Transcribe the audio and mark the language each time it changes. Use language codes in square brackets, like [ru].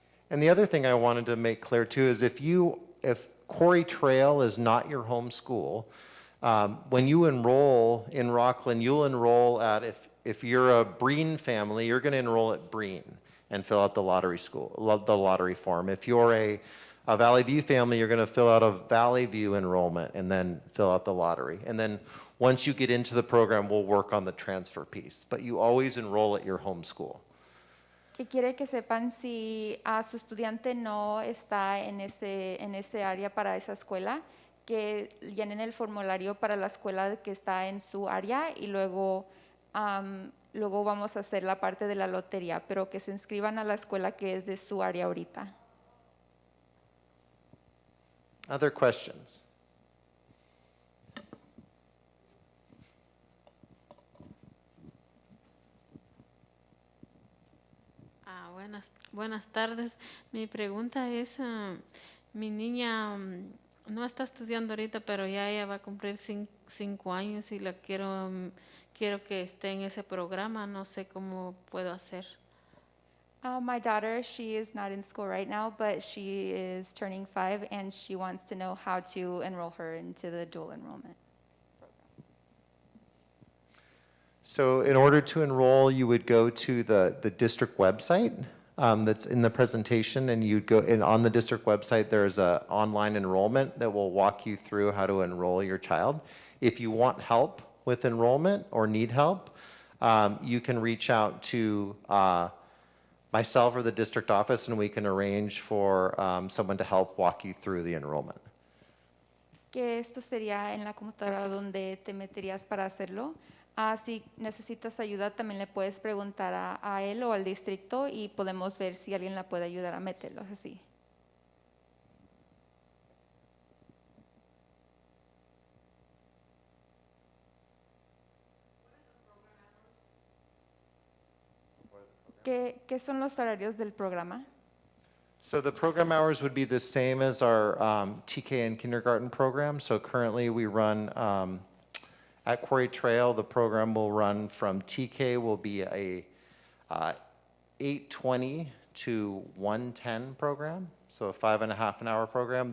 [en] And the other thing I wanted to make clear too is if Quarry Trail is not your home school, when you enroll in Rocklin, you'll enroll at, if you're a Breen family, you're going to enroll at Breen and fill out the lottery form. If you're a Valley View family, you're going to fill out a Valley View enrollment and then fill out the lottery. And then once you get into the program, we'll work on the transfer piece. But you always enroll at your home school. [es] Que quiere que sepan si su estudiante no está en ese área para esa escuela, que llenen el formulario para la escuela que está en su área y luego vamos a hacer la parte de la lotería, pero que se inscriban a la escuela que es de su área ahorita. [en] Other questions? [es] Buenas tardes. Mi pregunta es, mi niña no está estudiando ahorita, pero ya ella va a cumplir 5 años y la quiero que esté en ese programa. No sé cómo puedo hacer. [en] My daughter, she is not in school right now, but she is turning 5 and she wants to know how to enroll her into the dual enrollment. So in order to enroll, you would go to the district website that's in the presentation, and you'd go, and on the district website, there's a online enrollment that will walk you through how to enroll your child. If you want help with enrollment or need help, you can reach out to myself or the district office, and we can arrange for someone to help walk you through the enrollment. [es] Que esto sería en la computadora donde te meterías para hacerlo. Si necesitas ayuda, también le puedes preguntar a él o al distrito y podemos ver si alguien la puede ayudar a meterlos así. ¿Qué son los horarios del programa? [en] So the program hours would be the same as our TK and kindergarten program. So currently we run at Quarry Trail, the program will run from TK will be a 8:20 to 1:10 program, so a 5.5 hour program.